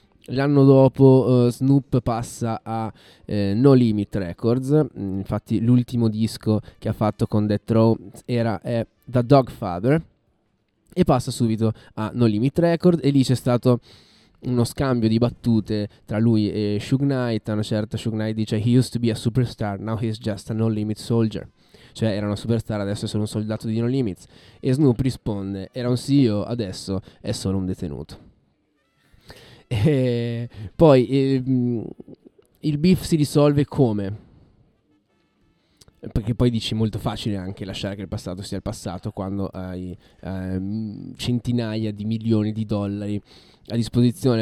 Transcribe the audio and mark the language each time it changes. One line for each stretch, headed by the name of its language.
Italian: L'anno dopo Snoop passa a No Limit Records, infatti l'ultimo disco che ha fatto con Death Row è The Dogfather, e passa subito a No Limit Records, e lì c'è stato uno scambio di battute tra lui e Suge Knight. Una certa Suge Knight dice
English: he used to be a superstar, now he's just a No Limit soldier.
Italian: Cioè era una superstar, adesso è solo un soldato di No Limits. E Snoop risponde era un CEO, adesso è solo un detenuto. Poi il beef si risolve come? Perché poi dici molto facile anche lasciare che il passato sia il passato quando hai centinaia di milioni di dollari a disposizione.